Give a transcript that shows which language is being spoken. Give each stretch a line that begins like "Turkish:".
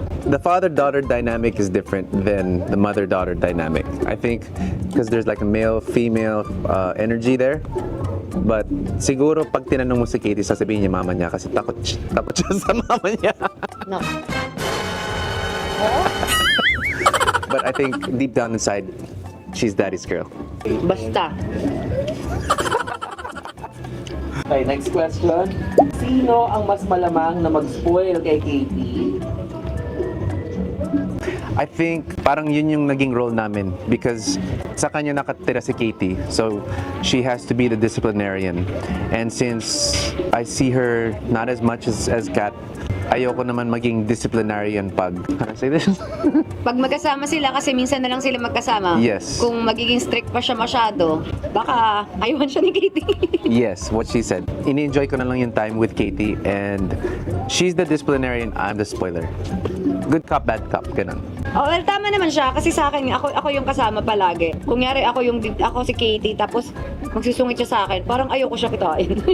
English: The father-daughter dynamic is different than the mother-daughter dynamic. I think because there's like a male-female energy there.
Filipino: But siguro pag tinanong mo si Katie, sasabihin niya mama niya kasi takot siya sa mama niya.
English: No. But I think deep down inside, she's daddy's girl.
Filipino: Basta.
English: Okay, next question.
Filipino: Sino ang mas malamang na mag-spoil kay Katie?
English: I think
Filipino: parang yun yung naging
English: role namin because
Filipino: sa kanya nakatira si
English: Katie, so she has to be the disciplinarian. And since I see her not as much as Kat,
Filipino: ayoko naman maging disciplinarian pag...
English: Can I say this?
Filipino: Pag magkasama sila, kasi minsan na lang sila magkasama.
English: Yes.
Filipino: Kung magiging strict pa siya masyado, baka ayawan siya ni Katie.
English: Yes, what she said.
Filipino: Ini-enjoy ko na lang yung
English: time with Katie and she's the disciplinarian, I'm the spoiler. Good cop, bad cop, ganun.
Filipino: Oh, well, tama naman siya kasi sa akin, ako yung kasama palagi. Kunyari ako si Katie tapos magsusungit siya sa akin, parang ayoko siya kitain.